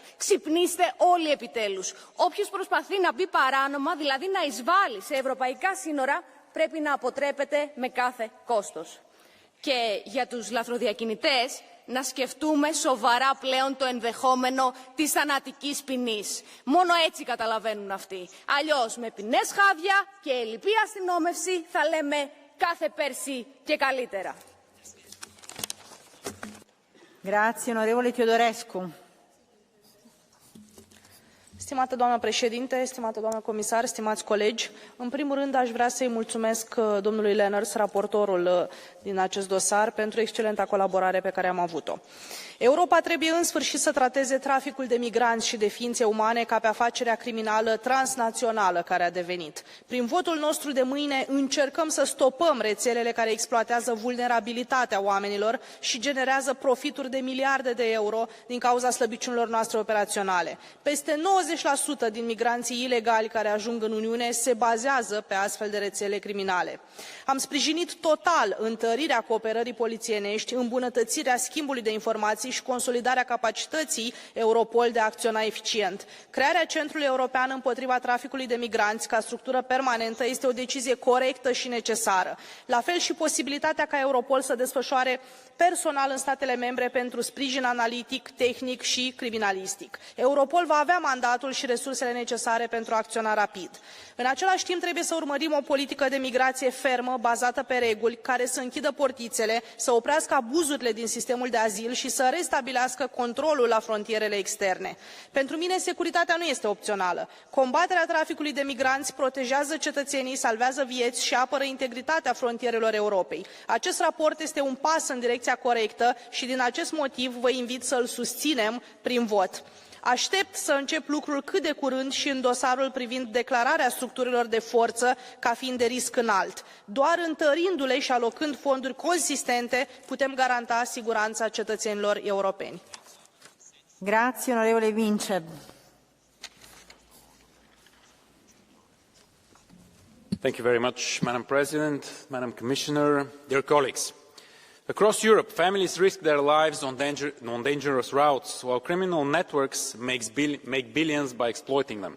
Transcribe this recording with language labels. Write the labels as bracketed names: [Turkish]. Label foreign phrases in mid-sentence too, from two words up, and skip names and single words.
[Greek] Ξυπνήστε όλοι επιτέλους. Όποιος προσπαθεί να μπει παράνομα, δηλαδή να εισβάλλει σε ευρωπαϊκά σύνορα, πρέπει να αποτρέπεται με κάθε κόστος. Και για τους λαθροδιακινητές, να σκεφτούμε σοβαρά πλέον το ενδεχόμενο της θανατικής ποινής. Μόνο έτσι καταλαβαίνουν αυτοί. Αλλιώς με ποινές χάδια και ελλειπή αστυνόμευση θα λέμε κάθε πέρσι και καλύτερα. [Italian] Grazie, onorevole Teodorescu. [Romanian] Stimată doamnă președinte, stimată doamnă comisar, stimați colegi, în primul rând aș vrea să-i mulțumesc domnului Lenaers, raportorul din acest dosar, pentru excelenta colaborare pe care am avut-o. Europa trebuie în sfârșit să trateze traficul de migranți și de ființe umane ca pe afacerea criminală transnațională care a devenit. Prin votul nostru de mâine încercăm să stopăm rețelele care exploatează vulnerabilitatea oamenilor și generează profituri de miliarde de euro din cauza slăbiciunilor noastre operaționale. Peste 90% din migranții ilegali care ajung în Uniune se bazează pe astfel de rețele criminale. Am sprijinit total întărirea cooperării polițienești, îmbunătățirea schimbului de informații și consolidarea capacității Europol de a acționa eficient. Crearea Centrului European împotriva traficului de migranți ca structură permanentă este o decizie corectă și necesară. La fel și posibilitatea ca Europol să desfășoare personal în statele membre pentru sprijin analitic, tehnic și criminalistic. Europol va avea mandatul și resursele necesare pentru a acționa rapid. În același timp, trebuie să urmărim o politică de migrație fermă, bazată pe reguli, care să închidă portițele, să oprească abuzurile din sistemul de azil și să restabilească controlul la frontierele externe. Pentru mine, securitatea nu este opțională. Combaterea traficului de migranți protejează cetățenii, salvează vieți și apără integritatea frontierelor Europei. Acest raport este un pas în direcția corectă și din acest motiv vă invit să îl susținem prin vot. Aștept să încep lucrul cât de curând și în dosarul privind declararea structurilor de forță ca fiind de risc înalt. Doar întărindu-le și alocând fonduri consistente putem garanta siguranța cetățenilor europeni. [Italian] Grazie, onorevole Vince. [English] Thank you very much, Madam President, Madam Commissioner, dear colleagues. Across Europe, families risk their lives on dangerous routes, while criminal networks make billions by exploiting them.